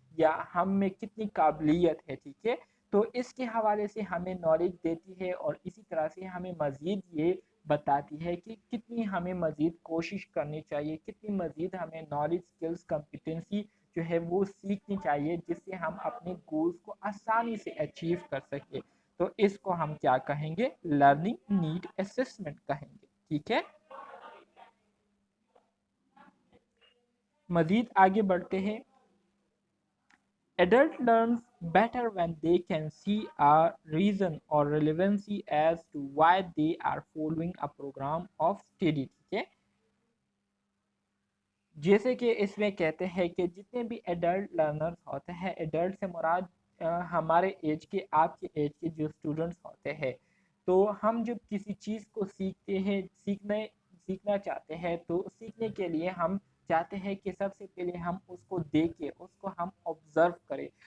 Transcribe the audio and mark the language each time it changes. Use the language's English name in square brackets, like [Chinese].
[Urdu] یا ہم میں کتنی قابلیت ہے، ٹھیک ہے. تو اس کے حوالے سے ہمیں نالج دیتی ہے اور اسی طرح سے ہمیں مزید یہ بتاتی ہے کہ کتنی ہمیں مزید کوشش کرنی چاہیے، کتنی مزید ہمیں نالج، اسکلز، کمپیٹنسی جو ہے وہ سیکھنی چاہیے، جس سے ہم اپنے گولز کو آسانی سے اچیو کر سکیں. تو اس کو ہم کیا کہیں گے؟ لرننگ نیڈ اسسمنٹ کہیں گے. ٹھیک ہے، مزید آگے بڑھتے ہیں. [English] Adult learns better when they can see a reason or relevancy as to why they are following a program of study. [Urdu] ٹھیک ہے، جیسے کہ اس میں کہتے ہیں کہ جتنے بھی ایڈلٹ لرنرز ہوتے ہیں، ایڈلٹ سے مراد ہمارے ایج کے، آپ کے ایج کے جو اسٹوڈنٹس ہوتے ہیں، تو ہم جب کسی چیز کو سیکھتے ہیں، سیکھنا چاہتے ہیں، تو سیکھنے کے لیے ہم چاہتے ہیں کہ سب سے پہلے ہم اس کو دیکھیں، اس کو ہم آبزرو کریں.